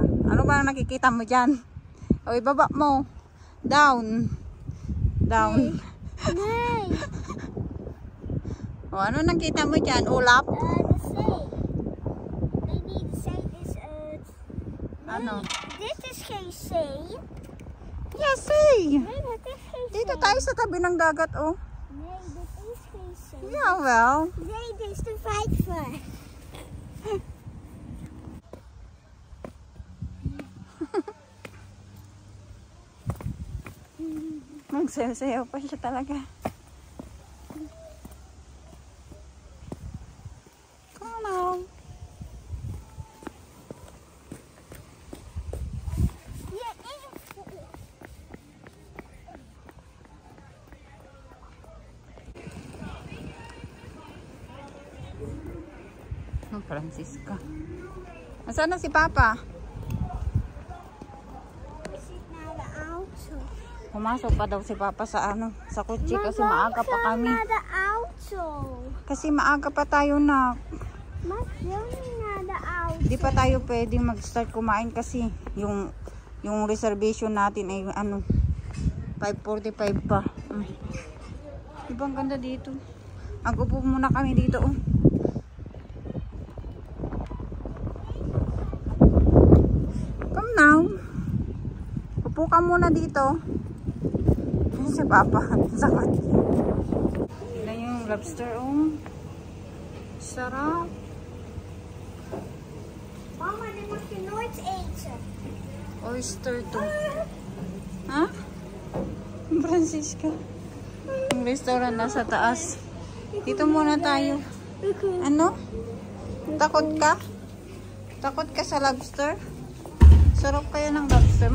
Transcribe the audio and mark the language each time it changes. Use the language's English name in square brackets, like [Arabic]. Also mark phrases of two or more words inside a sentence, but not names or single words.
[Filipino] Ano ba ang nakikita mo dyan? O, ibaba mo. [English] Down. Down. [Dutch] Nee, [Filipino] O, ano nakita mo dyan? Ulap? [Dutch] de zee. Nee, niet de zee is het. [Filipino] Ano? [Dutch] Dit is geen zee. [English] Yes, see. [Dutch] Nee, dat is geen zee. [Filipino] Dito tayo sa tabi ng dagat, oh. [Dutch] Nee, dit is geen zee. [English] Yeah, well. [Dutch] Nee, dit is de vijver. [Filipino] Magsayaw-sayaw pa siya talaga. [English] Come on. [Dutch] Hier is [English] Oh, Francisca. [Filipino] Nasaan na si Papa? [Dutch] zit naar de auto. [Filipino] Pumasok pa daw si Papa sa sa kotse kasi maaga pa kami. [Dutch] Naar de auto. [Filipino] Kasi maaga pa tayo na. [Dutch] Maar wil niet naar de auto. [Filipino] Di pa tayo pwedeng mag-start kumain kasi yung reservation natin ay 5:45 pa. Diba ang ganda dito? Mag-upo muna kami dito, oh. [English] Come now. [Filipino] Upo ka muna dito. Ayan si Papa. Sakot. Yan yung lobster, oh. Sarap. Mama, [Dutch] dit mag je nooit eten. [Filipino] Oyster to. Ha? Francisca. Yung restaurant nasa taas. Dito muna tayo. Ano? Takot ka? Takot ka sa lobster? Sarap kaya ng lobster.